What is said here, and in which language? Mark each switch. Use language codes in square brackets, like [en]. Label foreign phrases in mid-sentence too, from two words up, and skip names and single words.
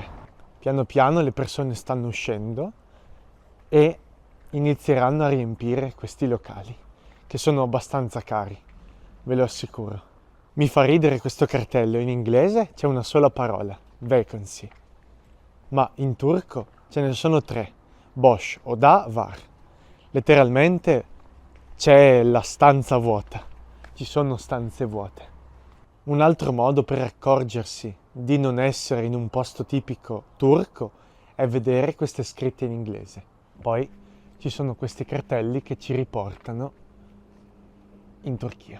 [it] Piano piano le persone stanno uscendo e inizieranno a riempire questi locali, che sono abbastanza cari, ve lo assicuro. Mi fa ridere questo cartello, in inglese c'è una sola parola, vacancy, ma in turco ce ne sono 3, [tr] boş oda var. [it] Letteralmente c'è la stanza vuota, ci sono stanze vuote. Un altro modo per accorgersi di non essere in un posto tipico turco è vedere queste scritte in inglese. Poi ci sono questi cartelli che ci riportano in Turchia.